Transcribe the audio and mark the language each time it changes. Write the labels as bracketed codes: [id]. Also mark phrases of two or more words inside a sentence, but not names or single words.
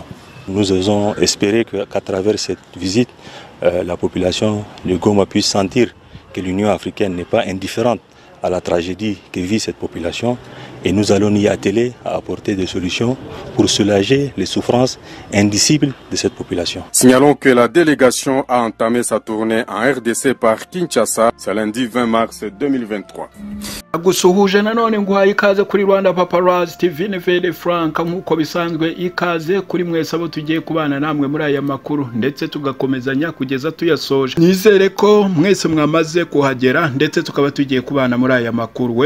[fr] Nous osons espérer qu'à travers cette visite, la population de Goma puisse sentir que l'Union africaine n'est pas indifférente à la tragédie que vit cette population et nous allons y atteler à apporter des solutions pour soulager les souffrances indicibles de cette population. Signalons que la délégation a entamé sa tournée en RDC par Kinshasa ce lundi 20 mars 2023. [rw] Gusuhuje nanone nguhaye ikaze kuri Rwanda Paparazzi TV Neville Frank, nk'uko bisanzwe ikaze kuri mwese abo tugiye kubana namwe muri aya makuru ndetse tugakomezanya kugeza tuyasoje. Nizere ko mwese mwamaze kuhagera ndetse tukaba tugiye kubana muri aya makuru.